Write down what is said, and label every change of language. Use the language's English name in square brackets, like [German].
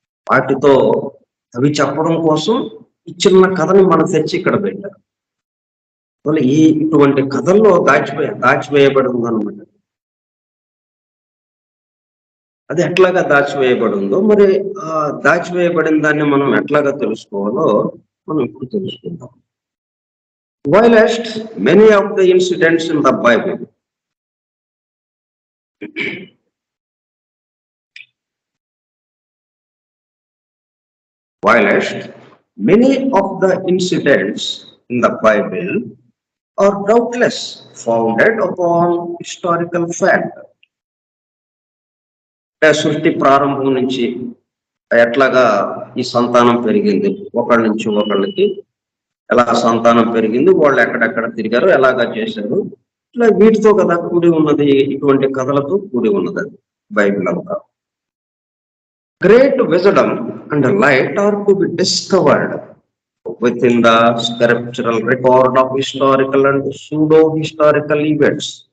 [Telugu] వాటితో అవి చెప్పడం కోసం ఈ చిన్న కథని మనం తెచ్చి ఇక్కడ పెట్టారు. ఇటువంటి కథల్లో దాచివేయబడి ఉందన్నమాట. అది ఎట్లాగా దాచివేయబడి ఉందో, మరి ఆ దాచివేయబడిన దాన్ని మనం ఎట్లాగా తెలుసుకోవాలో మనం ఇప్పుడు తెలుసుకుందాం. [English] Whilst many of the incidents in the Bible, whilst many of the incidents in the Bible are doubtless founded upon historical fact. [Telugu] సృష్టి ప్రారంభం నుంచి ఎట్లాగా ఈ సంతానం పెరిగింది, ఒకళ్ళ నుంచి ఒకళ్ళకి ఎలా సంతానం పెరిగింది, వాళ్ళు ఎక్కడెక్కడ తిరిగారు, ఎలాగా చేశారు, ఇట్లా వీటితో కదా కూడి ఉన్నది. ఇటువంటి కథలతో కూడి ఉన్నది బైబిల్ అంతా. [English] Great wisdom and light are to be discovered within the scriptural record of historical and pseudo-historical events.